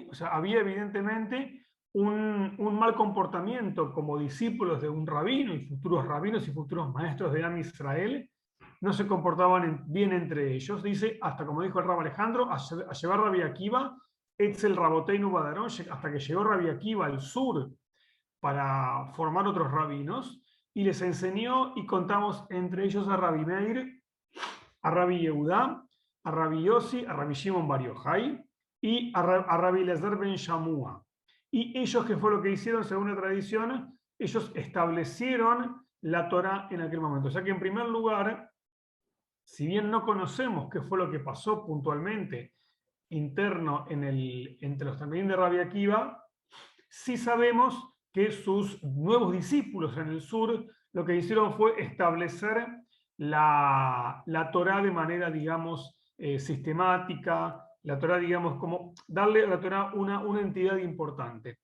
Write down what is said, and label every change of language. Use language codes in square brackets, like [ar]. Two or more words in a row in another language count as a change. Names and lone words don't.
[es] O sea, había evidentemente un mal comportamiento como discípulos de un rabino y futuros rabinos y futuros maestros de Am Israel, no se comportaban bien entre ellos. Dice, hasta como dijo el Rab Alejandro, a llevar Rabbi Akiva, [he] אצל רבותינו בדרום, [es] hasta que llegó Rabbi Akiva al sur para formar otros rabinos, y les enseñó, y contamos entre ellos a Rabbi Meir, a Rabbi Yehudá, a Rabbi Yossi, a Rabbi Shimon Bar Yochai y a Rabbi Eliezer ben Shamua. Y ellos, ¿qué fue lo que hicieron según la tradición? Ellos establecieron la Torá en aquel momento. O sea que en primer lugar, si bien no conocemos qué fue lo que pasó puntualmente interno entre los talmidim de Rabbi Akiva, sí sabemos que sus nuevos discípulos en el sur lo que hicieron fue establecer la Torá de manera, digamos, sistemática, la Torá, digamos, como darle a la Torá una entidad importante.